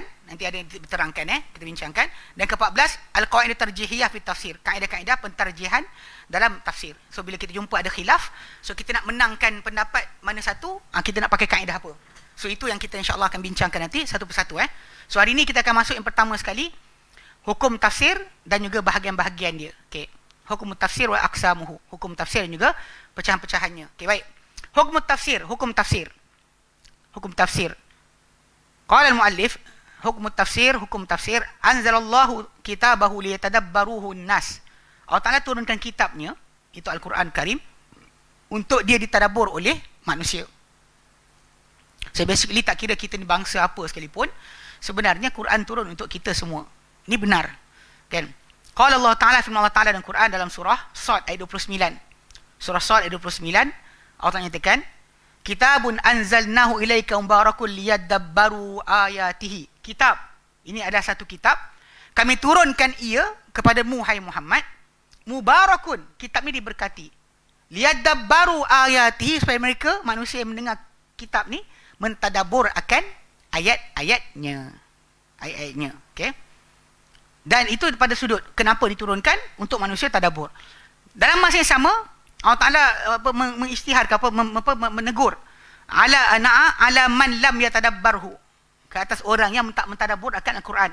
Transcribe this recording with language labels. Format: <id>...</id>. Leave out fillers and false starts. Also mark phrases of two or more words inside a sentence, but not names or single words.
<ms>Nanti ada yang diterangkan kita bincangkan. Dan ke-14</ms> <ar>القواعد الترجيحية في التفسير,</ar> <ms>kaedah-kaedah pentarjihan dalam tafsir. So bila kita jumpa ada khilaf, so kita nak menangkan pendapat mana satu, kita nak pakai kaedah apa. So itu yang kita insya-Allah akan bincangkan nanti satu persatu. So hari ini kita akan masuk yang pertama sekali, hukum tafsir dan juga bahagian-bahagian dia. Okey.</ms> <ar>حكم التفسير وأقسامه.</ar> <ms>Hukum tafsir dan juga pecahan-pecahannya. Okey, baik. Hukum tafsir, hukum tafsir.</ms> <ar>حكم التفسير. قال المؤلف، حكم التفسير، حكم التفسير, أنزل الله كتابه ليتدبره الناس.</ar> <ms>Allah Taala turunkan kitabnya, itu Al-Quran Karim, untuk dia ditadabbur oleh manusia.</ms> <en>So basically</en> <ms>tak kira kita ni bangsa apa sekalipun, sebenarnya Quran turun untuk kita semua. Ini benar. Kan?</ms> <ar>قال الله تعالى,</ar> <ms>firman Allah Taala dalam Quran dalam surah Sad ayat 29. Surah Sad ayat 29, Allah Taala nyatakan,</ms> <ar>كتاب أنزلناه إليك مبارك ليدبروا آياته.</ar> <ms>Kitab. Ini adalah satu kitab. Kami turunkan ia kepadamu hai Muhammad. Mubarakun. Kitab ini diberkati.</ms> <ar>ليدبروا آياته,</ar> <ms>supaya mereka manusia yang mendengar kitab ni mentadabbur akan ayat-ayatnya. Ayat-ayatnya. Okey. Dan itu pada sudut kenapa diturunkan untuk manusia tadabbur. Dalam masa yang sama, Allah Taala mengisytiharkan menegur</ms> <ar>على من لم يتدبره,</ar> <ms>ke atas orang yang tak mentadabbur akan Al-Quran.</ms>